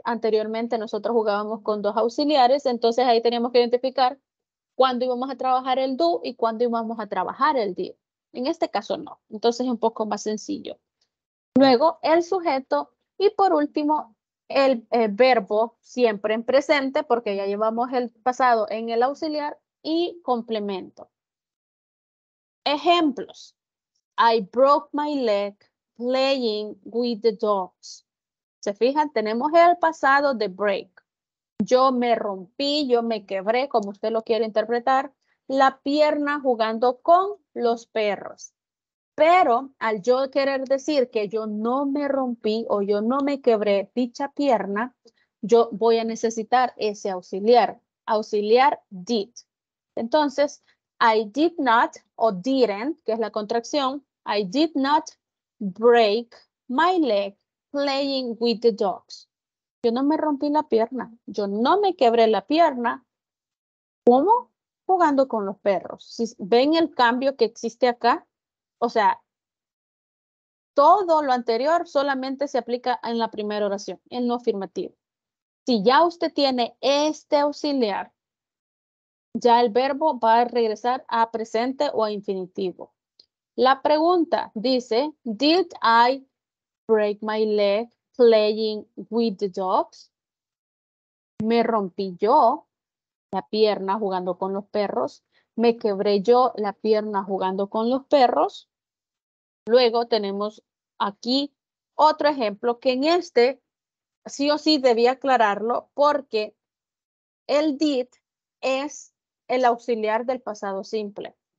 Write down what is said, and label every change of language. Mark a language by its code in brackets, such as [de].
[es] Anteriormente nosotros jugábamos con dos auxiliares, entonces ahí teníamos que identificar cuándo íbamos a trabajar el do y cuándo íbamos a trabajar el did. En este caso no, entonces es un poco más sencillo. Luego el sujeto y por último el verbo siempre en presente porque ya llevamos el pasado en el auxiliar y complemento. Ejemplos. [en] I broke my leg playing with the dogs. [es] ¿Se fijan? Tenemos el pasado de break. Yo me rompí, yo me quebré, como usted lo quiere interpretar, la pierna jugando con los perros. Pero al yo querer decir que yo no me rompí o yo no me quebré dicha pierna, yo voy a necesitar ese auxiliar. Auxiliar did. [en] Entonces, I did not o didn't, [es] que es la contracción, [en] I did not break my leg playing with the dogs. [es] Yo no me rompí la pierna, yo no me quebré la pierna. ¿Cómo? Jugando con los perros. Si ven el cambio que existe acá, o sea, todo lo anterior solamente se aplica en la primera oración, en lo afirmativo. Si ya usted tiene este auxiliar, ya el verbo va a regresar a presente o a infinitivo. La pregunta dice, [en] did I break my leg playing with the dogs? [es] ¿Me rompí yo la pierna jugando con los perros? ¿Me quebré yo la pierna jugando con los perros? Luego tenemos aquí otro ejemplo que en este sí o sí debía aclararlo porque el did es el auxiliar del pasado simple.